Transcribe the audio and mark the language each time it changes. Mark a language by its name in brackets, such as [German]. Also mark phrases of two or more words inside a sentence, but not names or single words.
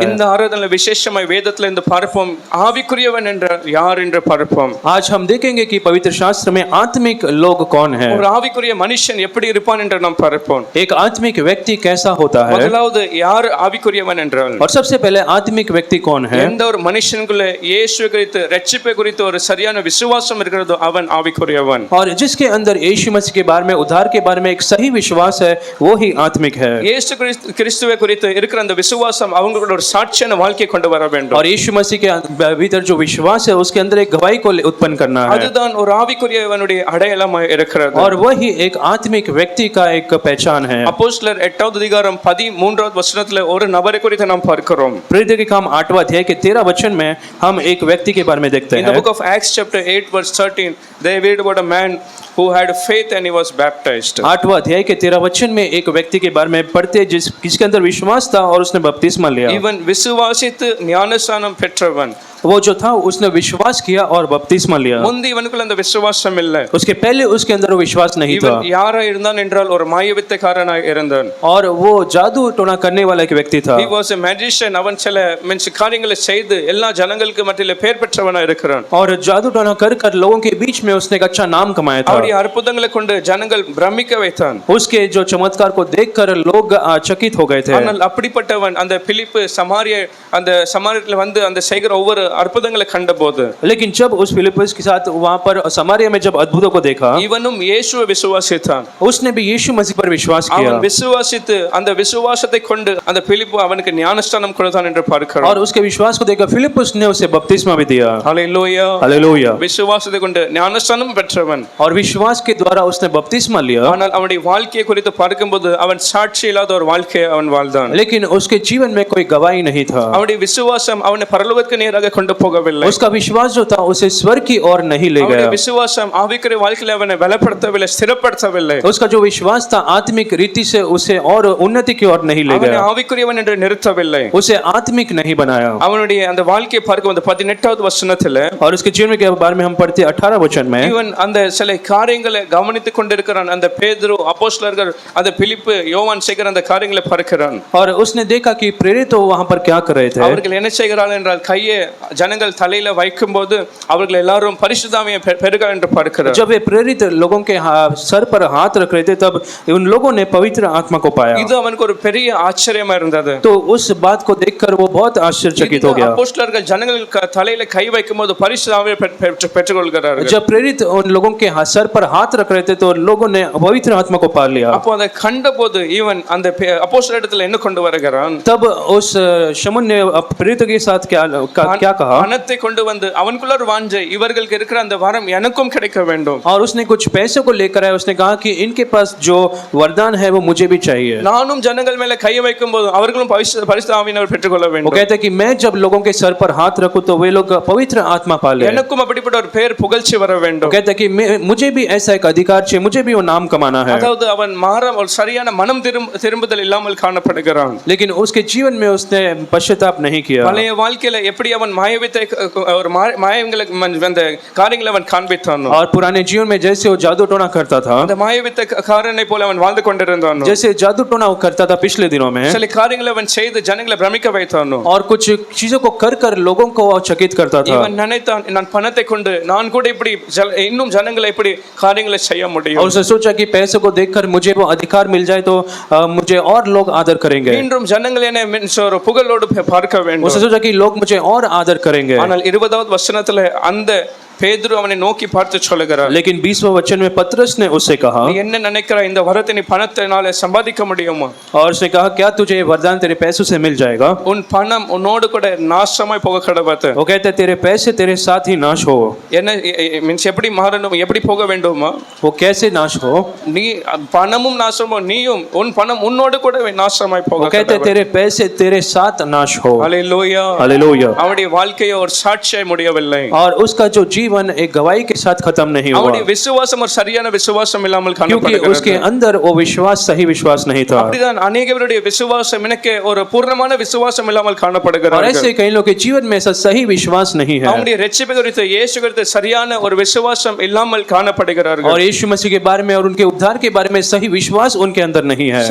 [Tamil] இந்த ஆராதனையில் விசேஷமாய் வேதத்துல இந்த பார்ப்போம், ஆவிக்குரியவன் என்றால் யார் என்று பார்ப்போம். [Hindi] आज हम देखेंगे कि पवित्र शास्त्र में आत्मिक लोग कौन है. [Tamil] ஒரு ஆவிக்குரிய மனுஷன் எப்படி இருப்பான் என்று நாம் பார்ப்போம். [Hindi] एक आत्मिक व्यक्ति कैसा होता है. [Tamil] முதலாவது யார் ஆவிக்குரியவன் என்றால், [Hindi] और सबसे पहले आत्मिक व्यक्ति कौन है. [Tamil] எந்த ஒரு மனுஷனுக்குள்ள இயேசு குறித்து ரட்சிப்பை குறித்து ஒரு சரியான விசுவாசம் இருக்கிறதோ அவன் ஆவிக்குரியவன். [Hindi] और जिसके अंदर यीशु मसीह के बारे में, उद्धार के बारे में एक सही विश्वास है, वो ही आत्मिक है. [Tamil] இயேசு கிறிஸ்துவை குறித்து இருக்கிற அந்த விசுவாசம் அவங்களோட ஒரு சாட்சியான வாழ்க்கை கொண்டு வர வேண்டும். [Hindi] और यीशु मसीह के भीतर जो विश्वास है उसके अंदर एक गवाही को उत्पन्न करना है [Tamil] அதுதான் ஒரு ஆவிக்குரியவனுடைய அடையாளமாய் இருக்கிறது. [Hindi] और वही एक आत्मिक व्यक्ति का एक पहचान है। [Tamil] அப்போஸ்தலர் 8வது அதிகாரம் 13வது வசனத்துல ஒரு நபரை குறித்து நாம் பார்க்கிறோம். [Hindi] प्रेरितों के काम 8वां अध्याय के 13 वचन में हम एक व्यक्ति के बारे में देखते [English] In the [Hindi] हैं। [English] book of Acts chapter 8 verse 13 they read about a man who had faith and he was baptized. [Hindi] 8वां अध्याय के 13 वचन में एक व्यक्ति के बारे में पढ़ते जिसके अंदर विश्वास था और उसने बपतिस्मा लिया। [Tamil] இவன் விசுவாசித்து ஞானஸ்நானம் பெற்றவன். [Hindi] वो जो था उसने विश्वास किया और बपतिस्मा लिया। [Tamil] முந்தி இவனுக்குள்ள அந்த விசுவாசம் இல்லை. [Hindi] उसके पहले उसके अंदर वो विश्वास नहीं था। [Tamil] இவன் யாரா இருந்தான் என்றால் ஒரு மாயவித்தைக்காரனாய் இருந்தான். [Hindi] और वो जादू टोना करने वाला एक व्यक्ति था। [English] He was a magician. [Tamil] அவன் சில காரியங்களை செய்து எல்லா ஜனங்களுக்கு மத்தியிலே பேர் பெற்றவனாய் இருக்கிறான். [Hindi] और जादू टोना कर कर लोगों के बीच में उसने एक अच्छा नाम कमाया था। [Tamil] அவருடைய அற்புதங்களை கொண்டு ஜனங்கள் பிரமிக்க வைத்தான். [Hindi] उसके जो चमत्कार को देखकर लोग चकित हो गए थे। [Tamil] ஆனால் அப்படிப்பட்டவன் அந்த பிலிப்பு அந்த சமாரியத்தில் வந்து அந்த செய்கிற ஒவ்வொரு அற்புதங்களை கண்டபோது [Hindi] लेकिन जब उस फिलिप्पुस के साथ वहां पर समारिया में जब अद्भुतों को देखा [Tamil] இவனும் இயேசுவை விசுவாசித்தான். [Hindi] उसने भी यीशु मसीह पर विश्वास किया। [Tamil] அவன் விசுவாசித்து அந்த விசுவாசத்தை கொண்டு அந்த பிலிப்பு அவனுக்கு ஞானஸ்நானம் கொடுத்தான் என்று பார்க்கிறோம். [Hindi] और उसके विश्वास को देखकर फिलिप्पुस ने उसे बपतिस्मा भी दिया। हालेलुया हालेलुया। [Tamil] விசுவாசத்தை கொண்டு ஞானஸ்நானம் பெற்றவன் [Hindi] और विश्वास के द्वारा उसने बपतिस्मा लिया। [Tamil] ஆனால் அவனுடைய வாழ்க்கையை குறித்து பார்க்கும்போது அவன் சாட்சி இல்லாத ஒரு வாழ்க்கையை அவன் வாழ்ந்தான். [Hindi] लेकिन उसके जीवन में कोई गवाही नहीं था। [Tamil] அவனுடைய விசுவாசம் அவனை பரலோகத்துக்கு நேராக கொண்டு போகவில்லை. [Hindi] उसका विश्वास जो था उसे स्वर्ग की ओर नहीं ले [Tamil] அவனுடைய [Hindi] गया। [Tamil] விசுவாசம் ஆவிக்குரிய வாழ்க்கையில அவனை பலப்படுத்தவில்லை, ஸ்திரப்படுத்தவில்லை. [Hindi] उसका जो विश्वास था आत्मिक रीति से उसे और उन्नति की ओर नहीं ले [Tamil] அவனை [Hindi] गया। [Tamil] ஆவிக்குரியவன் என்று நிறுத்தவில்லை. [Hindi] उसे आत्मिक नहीं बनाया। [Tamil] அவனுடைய அந்த வாழ்க்கையை பார்க்கும்போது 18வது வசனத்துல [Hindi] और उसके जीवन के बारे में हम पढ़ते 18 वचन में [Tamil] இவன் அந்த சில காரியங்களை கவனித்துக் கொண்டிருக்கிறான். அந்த பேதுரு அப்போஸ்தலர்கள் அந்த பிலிப்பு யோவான் செய்கிற அந்த காரியங்களை பார்க்கிறான். [Hindi] और उसने देखा कि प्रेरित तो वहां पर क्या कर रहे थे। [Tamil] அவர்கள் என்ன செய்கிறார்கள் என்றால் கையை ஜனங்கள் தலையில வைக்கும்போது அவர்கள் எல்லாரும் பரிசுத்த ஆவியை பெறுகிறார்கள் என்று பார்க்கிறார். [Hindi] जब वे प्रेरित लोगों के सर पर हाथ रख रहे थे तब उन लोगों ने पवित्र आत्मा को पाया। [Tamil] இது அவனுக்கு ஒரு பெரிய ஆச்சரியமா இருந்தது. [Hindi] तो उस बात को देखकर वो बहुत आश्चर्यचकित हो गया। [Tamil] அப்போஸ்தலர்கள் ஜனங்கள் தலையில கை வைக்கும்போது பரிசுத்த ஆவியை பெற்றுக்கொள்கிறார்கள். [Hindi] जब प्रेरित उन लोगों के सर पर हाथ रख रहे थे तो लोगों ने पवित्र आत्मा को पा लिया। [Tamil] அப்போ அதை கண்டபோது இவன் அந்த அப்போஸ்தலர் இடத்துல என்ன கொண்டு வருகிறான்? [Hindi] तब उस शमून ने प्रेरित के साथ क्या कहा? [Tamil] பணத்தை கொண்டு வந்து அவனுக்குள்ள ஒரு வாஞ்சை, இவர்களுக்கு இருக்கிற அந்த வரம் எனக்கும் கிடைக்க வேண்டும். [Hindi] और उसने कुछ पैसों को लेकर आया। उसने कहा कि इनके पास जो वरदान है वो मुझे भी चाहिए। [Tamil] நானும் ஜனங்கள் மேல கை வைக்கும்போது அவர்களும் பரிசுத்த ஆவியை பெற்றுக்கொள்ள [Hindi] वो [Tamil] வேண்டும். [Hindi] कहते हैं कि मैं जब लोगों के सर पर हाथ रखूं तो वे लोग पवित्र आत्मा पा ले। [Tamil] எனக்கும் அப்படிப்பட்ட ஒரு பேர் புகழ்ச்சி வர வேண்டும். [Hindi] कहते हैं कि मुझे भी ऐसा एक अधिकार चाहिए, मुझे भी वो नाम कमाना है। [Tamil] அதாவது அவன் ஒரு சரியான மனம் திரும்புதல் இல்லாமல் காணப்படுகிறான். [Hindi] लेकिन उसके जीवन में उसने पश्चाताप नहीं किया। [Tamil] பழைய வாழ்க்கையில எப்படி அவன் மாயவித்தை ஒரு மாயங்களை அந்த காரியங்களை அவன் காண்பித்தானோ, [Hindi] और पुराने जीवन में जैसे वो जादू टोना करता था, [Tamil] அந்த மாயவித்தை காரனை போல அவன் வாழ்ந்து கொண்டிருந்தானோ, [Hindi] जैसे जादू टोना वो करता था पिछले दिनों में, [Tamil] சில காரியங்களை அவன் செய்து ஜனங்களை பிரமிக்க வைத்தானோ, [Hindi] और कुछ चीजों को कर कर लोगों को चकित करता था। [Tamil] இவன் நினைத்தான் நான் பணத்தை கொண்டு நான் கூட இப்படி இன்னும் ஜனங்களை இப்படி காரியங்களை செய்ய முடியும். [Hindi] और उसने सोचा कि पैसे को देखकर मुझे वो अधिकार मिल जाए तो मुझे और लोग आदर करेंगे। [Tamil] மீண்டும் ஜனங்களை என்ன ஒரு புகழோடு பார்க்க வேண்டும். [Hindi] उसने सोचा कि लोग मुझे और आदर करेंगे। [Tamil] ஆனால் 20வது வசனத்துல அந்த பேதுரு அவனை நோக்கி பார்த்து சொல்லுகிறார். [Hindi] लेकिन 20वें वचन में पतरस ने उससे कहा, [Tamil] நீ என்ன நினைக்கிற இந்த வரத்தை நீ பணத்தினால சம்பாதிக்க முடியுமா? [Hindi] और उसने कहा क्या तुझे ये वरदान तेरे पैसों से मिल जाएगा? [Tamil] உன் பணம் உன்னோடு கூட நாசமாய் போக கடவுது. [Hindi] वो कहते तेरे पैसे तेरे साथ ही नाश हो। [Tamil] என்ன மீன்ஸ் எப்படி மாறணும், எப்படி போக வேண்டுமா? [Hindi] वो कैसे नाश हो? [Tamil] நீ பணமும் நாசமோ நீயும் உன் பணம் உன்னோடு கூட நாசமாய் போக [Hindi] वो कहते तेरे पैसे तेरे साथ नाश हो। [Tamil] ஹalleluya [Hindi] हालेलुया। [Tamil] அவனுடைய வாழ்க்கையை ஒரு சாட்சியாய் முடியவில்லை. [Hindi] और उसका जो जीवन एक गवाही के साथ खत्म नहीं हुआ, [Tamil] அவனுடைய விசுவாசம் ஒரு சரியான விசுவாசம் இல்லாமல் [Hindi] क्योंकि [Tamil] காணப்படுகிறது. [Hindi] उसके अंदर वो विश्वास सही विश्वास नहीं था। [Tamil] அப்படிதான் अनेகவருடைய விசுவாசம் எனக்கு ஒரு பூர்ணமான விசுவாசம் இல்லாமல் [Hindi] और [Tamil] காணப்படுகிறது. [Hindi] ऐसे कई लोगों के जीवन में ऐसा सही विश्वास नहीं है। [Tamil] அவங்களுடைய ரட்சிப்பு குறித்து இயேசு குறித்து சரியான ஒரு விசுவாசம் இல்லாமல் காணப்படுகிறார்கள். [Hindi] और यीशु मसीह के बारे में और उनके उद्धार के बारे में सही विश्वास उनके अंदर नहीं है।